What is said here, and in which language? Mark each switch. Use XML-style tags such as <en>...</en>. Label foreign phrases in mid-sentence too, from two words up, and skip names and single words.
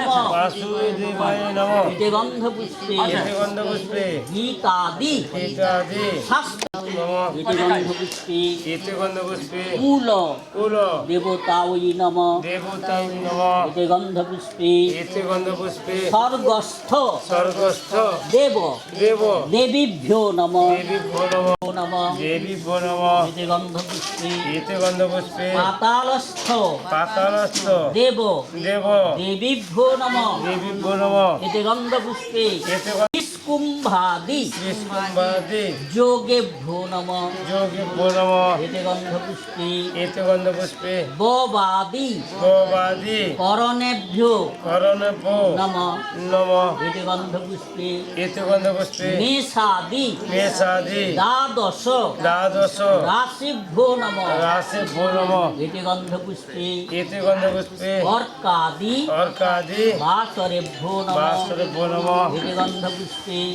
<sa>নমঃ বেদগন্ধ পুষ্পে গীতাদি শাস্ত্র বেদগন্ধ পুষ্পে মূল দেবতায় নমঃ বেদগন্ধ পুষ্পে স্বর্গস্থ দেব দেবীভ্যো নমঃ বেদগন্ধ পুষ্পে পাতালস্থ দেব দেবীভ্যো নমঃ বেদগন্ধ পুষ্পে কুম্ভাদি যোগেভ্যো নমঃ বেদগন্ধ পুষ্পে ববাদি করণেভ্যো নমঃ বেদগন্ধ পুষ্পে মেষাদি দ্বাদশ রাশিভ্যো নমঃ বেদগন্ধ পুষ্পে অর্কাদি বাসরেভ্যো নমঃ বেদগন্ধ পুষ্পে</sa>